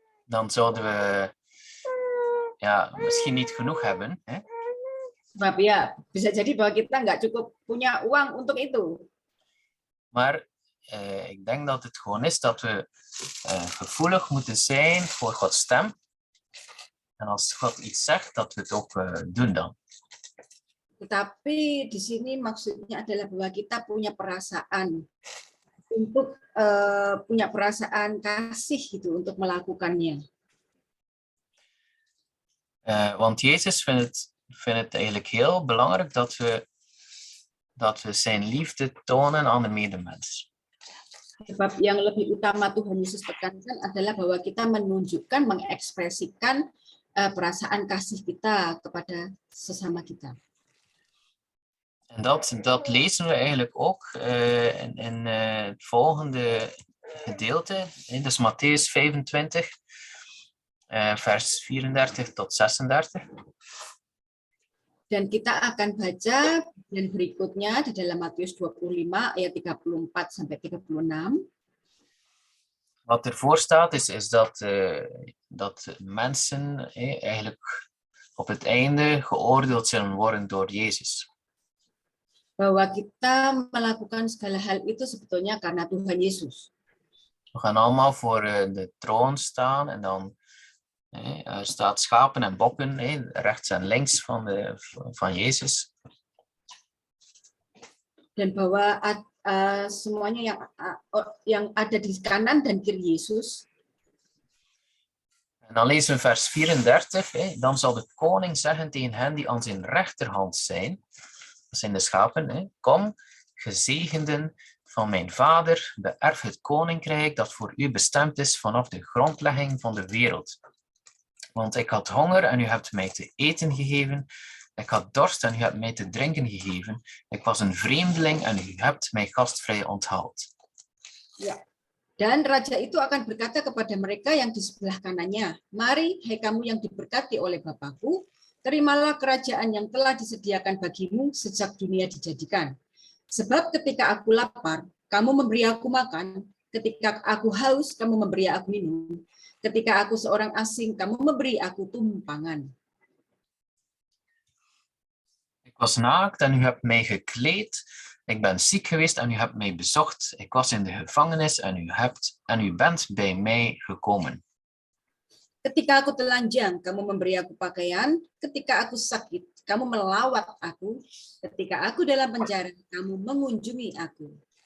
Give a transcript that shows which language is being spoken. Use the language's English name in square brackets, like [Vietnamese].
[Dutch] Dan zouden we misschien niet genoeg hebben. Hè? [Indonesian] Sebab ya bisa jadi bahwa kita nggak cukup punya uang untuk itu. [Dutch] Maar ik denk dat het gewoon is dat we gevoelig moeten zijn voor Gods stem. En als God iets zegt, dat we het ook doen dan. [Indonesian] Tetapi di sini maksudnya adalah bahwa kita punya perasaan untuk punya perasaan kasih gitu untuk melakukannya. [Dutch] Want Jezus vindt het eigenlijk heel belangrijk dat we zijn liefde tonen aan de medemens. [Indonesian] Sebab yang lebih utama Tuhan Yesus tekankan adalah bahwa kita menunjukkan, mengekspresikan perasaan kasih kita kepada sesama kita. [Dutch] En dat lezen we eigenlijk ook in het volgende gedeelte, dus Mattheüs 25, vers 34 tot 36. [Indonesian] Dan kita akan baca dan berikutnya di dalam Matius 25 ayat 34 sampai 36. [Dutch] Wat ervoor staat is dat mensen eigenlijk op het einde geoordeeld zullen worden door Jezus. [Indonesian] Bahwa kita melakukan segala hal itu sebetulnya karena Tuhan Yesus. [Dutch] We gaan allemaal voor de troon staan en dan er staat schapen en bokken rechts en links van Jezus. [Indonesian] Dan bahwa semuanya yang ada di kanan dan kiri Yesus. [Dutch] En dan lezen we vers 34. Dan zal de koning zeggen tegen hen die aan zijn rechterhand zijn, dat zijn de schapen, kom, gezegenden van mijn vader, beërf het koninkrijk dat voor u bestemd is vanaf de grondlegging van de wereld. Want ik had honger en u hebt mij te eten gegeven. Ik had dorst en u hebt mij te drinken gegeven. Ik was een vreemdeling en u hebt mij gastvrij onthaald. [Indonesian] Ya. Dan raja itu akan berkata kepada mereka yang di sebelah kanannya, mari, hai kamu yang diberkati oleh Bapakku, terimalah kerajaan yang telah disediakan bagimu sejak dunia dijadikan. Sebab ketika aku lapar, kamu memberi aku makan. Ketika aku haus, kamu memberi aku minum. Ketika aku seorang asing, kamu memberi aku tumpangan. [Dutch] Ik was naakt en u hebt mij gekleed. Ik ben ziek geweest en u hebt mij bezocht. Ik was in de gevangenis en u bent bij mij gekomen. [Indonesian] Ketika aku telanjang, kamu memberi aku pakaian. Ketika aku sakit, kamu melawat aku. Ketika aku dalam penjara, kamu mengunjungi aku.